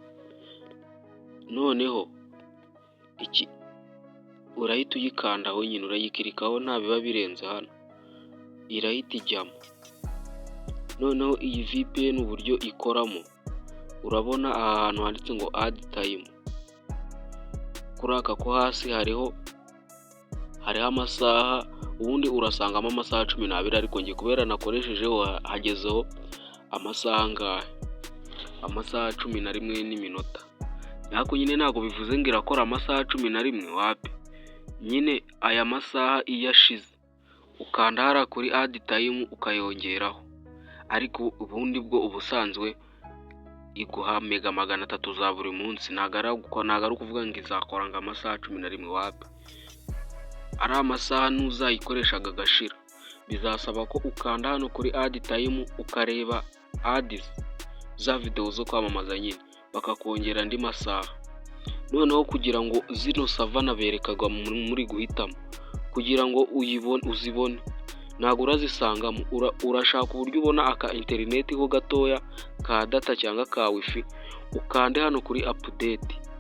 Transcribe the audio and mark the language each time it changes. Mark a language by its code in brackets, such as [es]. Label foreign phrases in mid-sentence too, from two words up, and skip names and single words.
[rw] Noneho iki urahita uyikandaho, nyine urayikirikaho, nta biba birenze hano, irahita ijyamo. Noneho iyi VPN uburyo ikoramo, urabona ahantu handitse ngo [en] add time. [rw] Kuri aka ko hasi hariho amasaha, ubundi urasangamo amasaha 12, ariko ngiye kubera nakoresheje hagezeho amasaha ngahe, amasaha 11 n'iminota. Yako nyine ntago bivuze ngo irakora amasaha 11 wapi. Nyine aya masaha iyashize ukanda hara kuri [en] add time [rw] ukayongeraho, ariko ubundi bwo ubusanzwe iguha mega 300 za buri munsi. Nagara kuvuga ngo izakora ngo amasaha 11 wapi. Ari amasaha nuzayikoreshaga gashira, bizasaba ko ukanda hano kuri [en] add time [rw] ukareba ads za video zo kwamamaza, nyine bakakongera andi masaha. Noneho kugira ngo zino savana berekaga muri guhitamo, kugira ngo uzibone ntago urazisangamo. Urashaka uburyo ubona aka internet ho gatoya ka data cyangwa ka wifi, ukande hano kuri update.